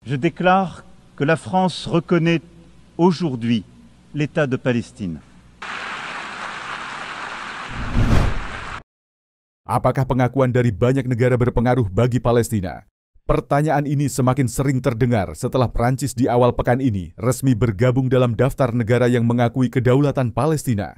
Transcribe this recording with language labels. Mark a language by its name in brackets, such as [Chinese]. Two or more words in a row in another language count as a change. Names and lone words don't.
[French] Je déclare que la France reconnaît aujourd'hui l'État de Palestine. [Indonesian] Apakah pengakuan dari banyak negara berpengaruh bagi Palestina? Pertanyaan ini semakin sering terdengar setelah Prancis di awal pekan ini resmi bergabung dalam daftar negara yang mengakui kedaulatan Palestina.